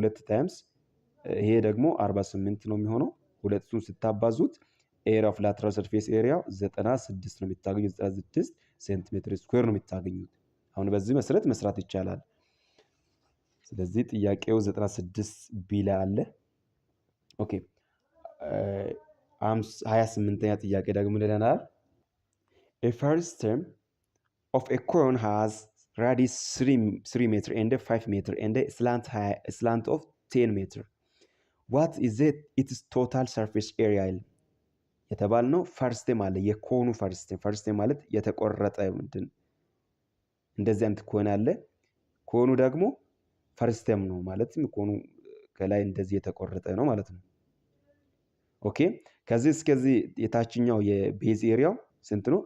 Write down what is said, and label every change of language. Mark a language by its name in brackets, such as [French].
[Amharic] 2 ታይምስ ይሄ ደግሞ 48 ነው የሚሆነው። ሁለቱን ስታባዙት [English] ኤሪያ ኦፍ ላተራል ሰርፌስ ኤሪያ [Amharic] 96 ነው የሚታገኙት። 96 ሴንቲሜትር ስኩዌር ነው የሚታገኙት። አሁን በዚህ መሰረት መስራት ይቻላል። ስለዚህ ጥያቄው 96 ቢ ላይ አለ። ኦኬ 28ኛ ጥያቄ ደግሞ ይለናል [English] a first term of a cone has radius 3 meter and 5 meter and a slant of 10 meter. What is its total surface area? [Amharic] የተባልነው ፈርስት ቴም አለ። የኮኑ ፈርስት ቴም ማለት የተቆረጠ ምንድን እንደዚህ አይነት ኮን አለ። ኮኑ ደግሞ ፈርስት ቴም ነው ማለት ኮኑ ከላይ እንደዚህ የተቆረጠ ነው ማለት ነው። ኦኬ ከዚህ እስከዚህ የታችኛው የቤዝ ኤሪያው ስንት ነው?